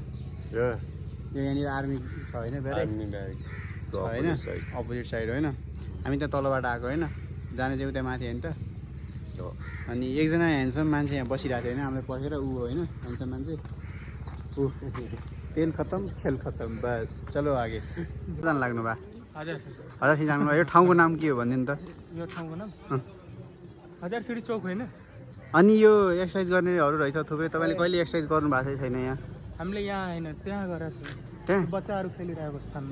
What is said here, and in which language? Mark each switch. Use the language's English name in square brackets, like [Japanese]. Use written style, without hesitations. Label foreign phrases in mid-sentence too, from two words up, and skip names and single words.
[Nepali] यो यहाँनिर आर्मी छ होइन? धेरै छ होइन? अपोजिट साइड होइन? हामी त्यहाँ तलबाट आएको होइन? जाने चाहिँ उता माथि होइन त? अनि एकजना ह्यान्डसम मान्छे यहाँ बसिरहेको थियो होइन? हामीलाई पर्खेर ऊ होइन ह्यान्डसम मान्छे, ऊ तेल खत्तम खेल खत्तम, [Hindi] बस चलो आगे। [Nepali] जानु लाग्नु भा? हजार सिडी जानु। यो ठाउँको नाम के हो भनिदिनु त? यो ठाउँको नाम हजार सिडी चौक होइन? अनि यो एक्सर्साइज गर्नेहरू रहेछ थुप्रै। तपाईँले कहिले एक्सर्साइज गर्नु भएको छैन यहाँ? हामीले यहाँ होइन, त्यहाँ गरेको छ। त्यहाँ बच्चाहरू खेलिरहेको स्थानमा,